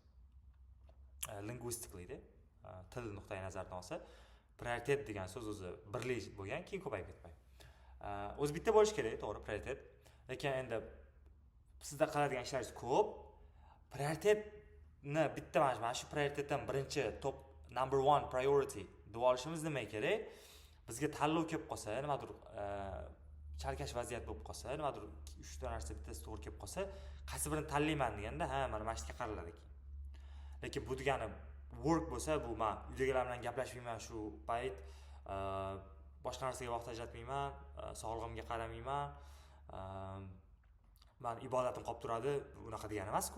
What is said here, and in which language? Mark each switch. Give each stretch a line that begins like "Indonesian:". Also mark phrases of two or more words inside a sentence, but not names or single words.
Uzbek: Linguistically-da, til nuqtai nazaridan olsa, prioritet degan so'z o'zi birlik bo'lgan, keyin ko'payib ketmaydi. O'zi bitta bo'lish kerak, to'g'ri, prioritet. Lekin endi sizda qiladigan ishlaringiz ko'p. Prioritetni bitta mana shu prioritetdan birinchi
English: top number 1 priority
Uzbek: deb olishimiz nima kerak? Bizga tanlov kelib qolsa, nimadir chalkash vaziyat bo'lib qolsa, nimadir 3 ta narsa bittasi to'g'ri kelib qolsa, qaysi birini tanlayman deganda, mana mana shunga qaraladi keyin. Lekin bu degani work bo'lsa, bu men uydagilar bilan gaplashmayman shu payt, boshqa narsaga vaqt ajratmayman, sog'lig'imga qaramayman, man ibodatim qolib turadi, unaqa degani emas-ku.